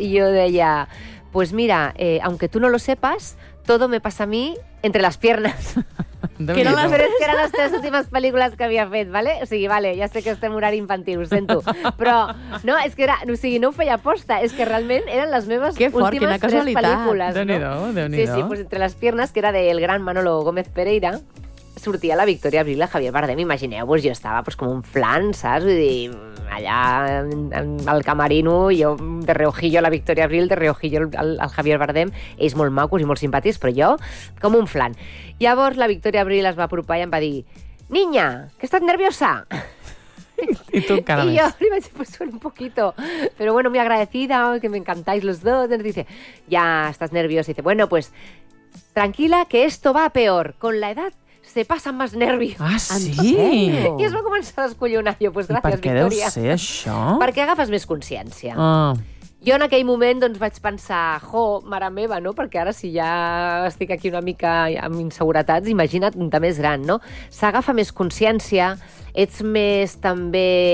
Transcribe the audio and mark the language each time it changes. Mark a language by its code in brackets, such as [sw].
[ca] I jo deia, [es] pues mira, aunque tú no lo sepas, todo me pasa a mí entre las piernas. [ca] Que no, però és que eren les tres últimes pel·lícules que havia fet, vale? O sigui, vale, ja sé que estem en horari infantil, ho sento. Però no, és que era, o sigui, no ho feia aposta, és que realment eren les meves fort, últimes tres casualitat. Pel·lícules. Déu-n'hi-do, no? Sí, pues entre les piernes, que era del gran Manolo Gómez Pereira, sortia la Victòria Abril, la Javier Bardem, imagineu-vos, jo estava pues, com un flan, saps? Vull dir, allà al camerino, jo de reojillo la Victòria Abril, de reojillo el Javier Bardem, ells molt macos i molt simpàtics, però jo com un flan. Llavors la Victòria Abril es va apropar i em va dir, niña, que estàs nerviosa. I tu encara més. I jo li vaig dir, [es] pues suena un poquito, pero bueno, muy agradecida, que me encantáis los dos. Entonces dice, ya estás nerviosa. Y dice, bueno, pues tranquila, que esto va a peor, con la edad [ca] se passen més nervis. Ah, sí? I es va començar a descollonar. Jo, pues, gràcies, per què Victòria. Deu ser això? Perquè agafes més consciència. Ah. Jo en aquell moment doncs, vaig pensar, jo, mare meva, no? Perquè ara si ja estic aquí una mica amb inseguretats, imagina't de més gran, no? S'agafa més consciència, ets més també...